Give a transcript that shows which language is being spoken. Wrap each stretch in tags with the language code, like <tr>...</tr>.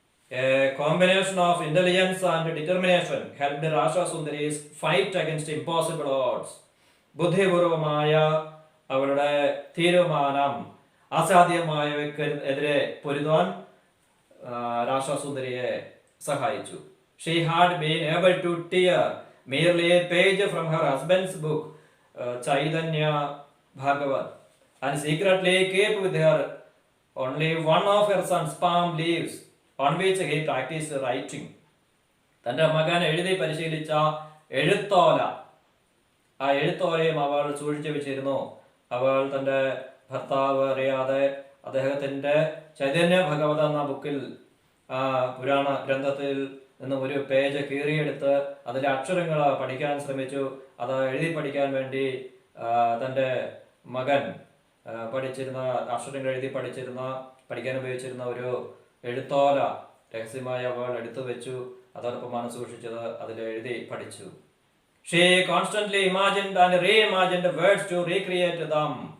<en>A combination of intelligence and determination helped Rasha Sundari's fight against impossible odds.</en> <ml>ബുദ്ധിപൂർവമായ അവളുടെ തീരുമാനം അസാധ്യമായവയ്ക്കെതിരെ പൊരുതാൻ രാഷാ സുന്ദരിയെ സഹായിച്ചു.</ml> <en>She had been able to tear merely a page from her husband's book, Chaitanya Bhagavat, and secretly keep with her only one of her son's palm leaves on which he practiced writing.</en> <ml>തൻ്റെ മകൻ എഴുതി പരിശീലിച്ച എഴുത്തോല, ആ എഴുത്തോലയും അവൾ സൂക്ഷിച്ചു വെച്ചിരുന്നു. അവൾ തൻ്റെ ഭർത്താവ് അറിയാതെ അദ്ദേഹത്തിൻ്റെ ചൈതന്യ ഭഗവത എന്ന ബുക്കിൽ, ആ പുരാണ ഗ്രന്ഥത്തിൽ നിന്നും ഒരു പേജ് കീറിയെടുത്ത് അതിലെ അക്ഷരങ്ങൾ പഠിക്കാൻ ശ്രമിച്ചു. അത് എഴുതി പഠിക്കാൻ വേണ്ടി തൻ്റെ മകൻ പഠിച്ചിരുന്ന അക്ഷരങ്ങൾ എഴുതി പഠിക്കാൻ ഉപയോഗിച്ചിരുന്ന ഒരു എഴുത്തോല രഹസ്യമായി അവൾ എടുത്തു വെച്ചു. അതോടൊപ്പമാണ് സൂക്ഷിച്ചത്. അതിൽ എഴുതി പഠിച്ചു.</ml> <en>She constantly imagined and reimagined words to recreate them.</en>